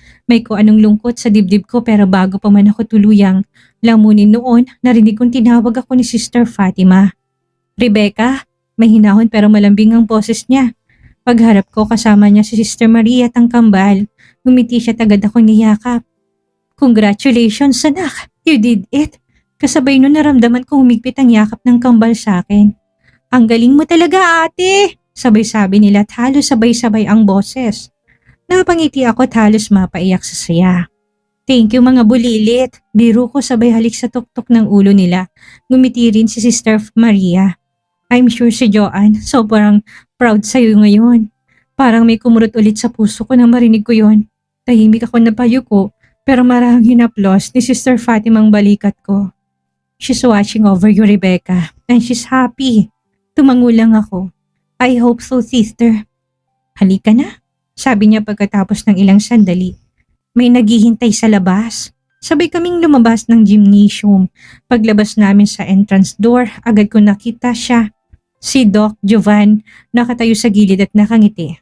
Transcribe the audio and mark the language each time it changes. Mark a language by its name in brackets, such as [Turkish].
[Filipino] May ko anong lungkot sa dibdib ko pero bago pa man ako tuluyang lamunin noon, narinig kong tinawag ako ni Sister Fatima. Rebecca, may hinahon pero malambing ang boses niya. Pagharap ko kasama niya si Sister Maria at ang kambal. Ngumiti siya agad ako niyakap. [English] Congratulations anak, you did it. [Filipino] Kasabay nun naramdaman ko humigpit ang yakap ng kambal sa akin. Ang galing mo talaga ate, sabay-sabi nila at halos sabay-sabay ang boses. Napangiti ako at halos mapaiyak sa saya. [English] Thank you [Filipino] mga bulilit. Biro ko sabay halik sa tuktok ng ulo nila. Ngumiti rin si Sister Maria. [English] I'm sure [Filipino] si Joanne sobrang proud sa'yo ngayon. Parang may kumurot ulit sa puso ko nang marinig ko yon. Tahimik ako na payuko pero marahang hinaplos ni Sister Fatima ang balikat ko. [English] She's watching over you Rebecca and she's happy. [Filipino] Tumangulang ako. [English] I hope so sister. [Filipino] Halika na. Sabi niya pagkatapos ng ilang sandali. May naghihintay sa labas. Sabay kaming lumabas ng gymnasium. Paglabas namin sa entrance door, agad ko nakita siya. Si Doc Jovan, nakatayo sa gilid at nakangiti.